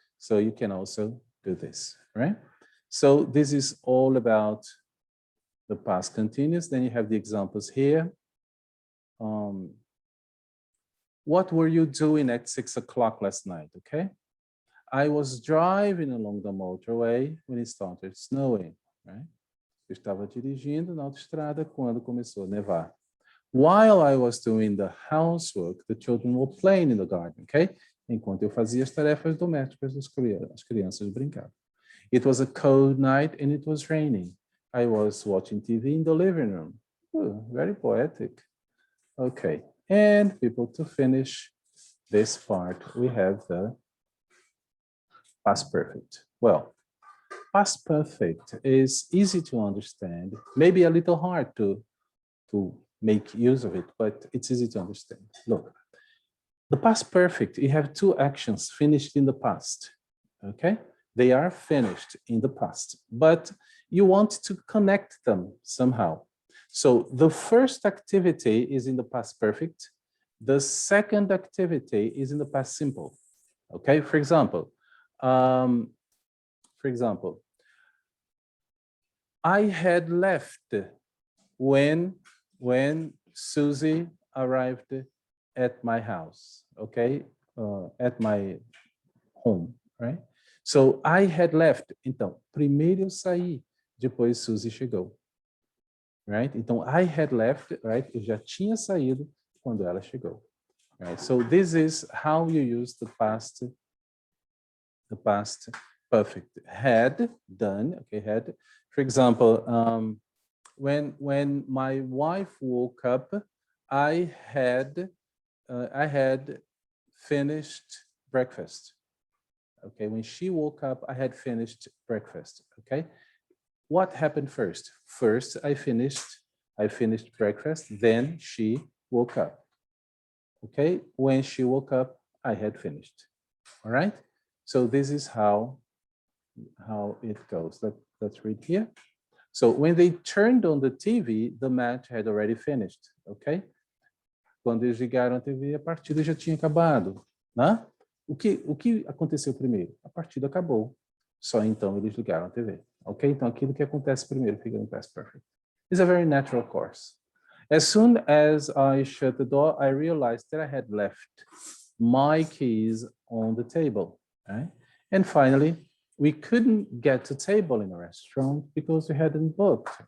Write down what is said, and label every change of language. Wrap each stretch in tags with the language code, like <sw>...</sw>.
<en>So you can also do this, right? So this is all about the past continuous. Then you have the examples here. What were you doing at 6 o'clock last night? Okay. I was driving along the motorway when it started snowing, right?</en> <pt>Eu estava dirigindo na autoestrada quando começou a nevar.</pt> <en>While I was doing the housework, the children were playing in the garden, okay?</en> <pt>Enquanto eu fazia as tarefas domésticas, as crianças brincavam.</pt> <en>It was a cold night and it was raining. I was watching TV in the living room. Oh, very poetic. Okay, and people, to finish this part, we have the past perfect. Well, past perfect is easy to understand, maybe a little hard to make use of it, but it's easy to understand. Look, the past perfect, you have two actions finished in the past, okay? They are finished in the past, but you want to connect them somehow. So the first activity is in the past perfect. The second activity is in the past simple, okay? For example, I had left when Susie arrived at my house, okay? At my home, right? So I had left.</en> <pt>Então, primeiro eu saí, depois Suzy chegou, right? Então,</pt> <en>I had left,</en> <pt>right? Eu já tinha saído quando ela chegou, right?</pt> <en>So this is how you use the past perfect. Had, done, okay, had. For example, when my wife woke up, I had finished breakfast. Okay, when she woke up, I had finished breakfast. Okay, what happened first? First, I finished breakfast. Then she woke up. Okay, when she woke up, I had finished. All right. So this is how it goes. Let's read here. So when they turned on the TV, the match had already finished. Okay.</en> <pt>Quando eles ligaram a TV, a partida já tinha acabado, né? O que aconteceu primeiro? A partida acabou. Só então eles ligaram a TV. Ok? Então aquilo que acontece primeiro fica no past perfect.</pt> <en>It's a very natural course. As soon as I shut the door, I realized that I had left my keys on the table. Right? And finally, we couldn't get to table in a restaurant because we hadn't booked.</en>